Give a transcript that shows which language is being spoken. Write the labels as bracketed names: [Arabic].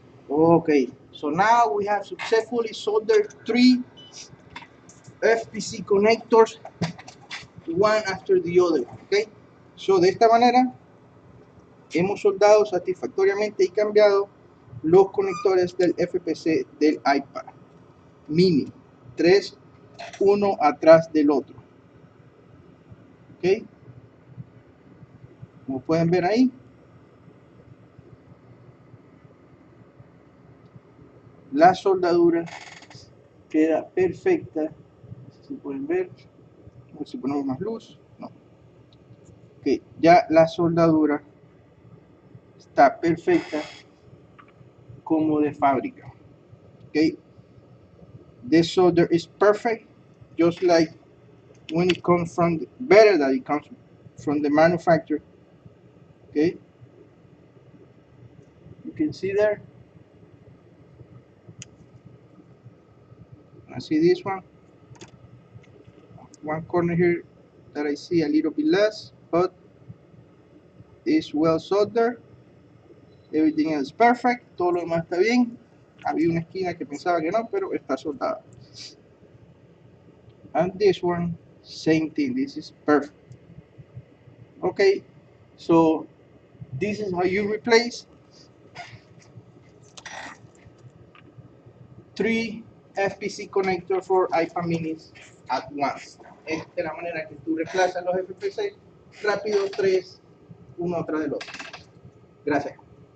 [English] Okay, so now we have successfully soldered 3 FPC connectors, one after the other. Okay, so [Spanish] de esta manera hemos soldado satisfactoriamente y cambiado los conectores del FPC del iPad mini, 3 uno atrás del otro. Ok, como pueden ver ahí, la soldadura queda perfecta. Si pueden ver, si ponemos más luz, no. Ok, ya la soldadura está perfecta como de fábrica. [English] Okay, this solder is perfect, just like when it comes from better than it comes from the manufacturer. Okay, you can see there. I see this one corner here that I see a little bit less, but it's well soldered. Everything else perfect, [Spanish] todo lo demás está bien. Había una esquina que pensaba que no, pero está soldada. [English] And this one, same thing, this is perfect. Okay, so this is how you replace 3 FPC connectors for iPad minis at once. [Spanish] Esta es la manera que tú reemplazas los FPC rápido, 3 uno atrás del otro. Gracias.